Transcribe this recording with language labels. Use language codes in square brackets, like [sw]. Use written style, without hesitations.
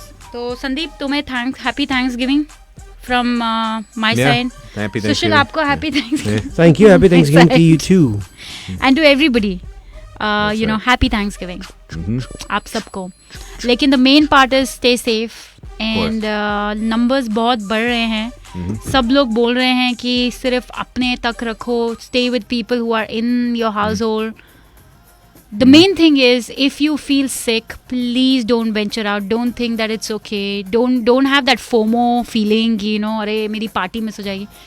[en] So, Sandeep, [hi] तुम्हें [en] happy Thanksgiving from my side. Happy Sushil, Thanksgiving. [hi] आपको [en] happy Thanksgiving. Thank you. Happy Thanksgiving to you too. And to everybody, That's right. happy Thanksgiving. [hi] आप सबको. लेकिन [en] the main part is stay safe. [hi] And numbers बहुत बढ़ रहे हैं. सब लोग बोल रहे हैं कि सिर्फ अपने तक रखो. [en] Stay with people who are in your household. The main thing is, if you feel sick, please don't venture out. Don't think that it's okay. Don't have that FOMO feeling, [hi] अरे मेरी party miss हो जाएगी.